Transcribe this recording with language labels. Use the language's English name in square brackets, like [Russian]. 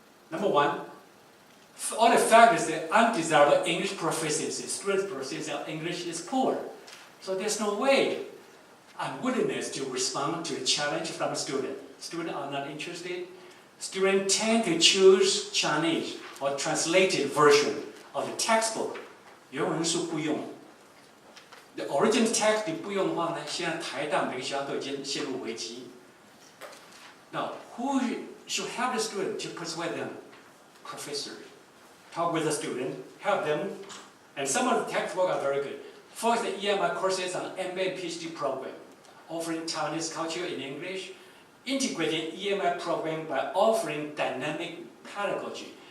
[English] Number one, all the factors that undesirable English proficiency, student proficiency of English is poor. So there's no way unwillingness to respond to a challenge from a student. Students are not interested. Students tend to choose Chinese or translated version of the textbook. [Chinese] 原文书不用。 [English] The original text [Chinese] 你不用的话呢，现在台大每个学校都已经陷入危机。 [English] Now, who should help the student to persuade them? Professor. Talk with the student, help them, and some of the textbooks are very good. First, the EMI courses on MA and PhD program, offering Taiwanese culture in English, integrating EMI program by offering dynamic pedagogy.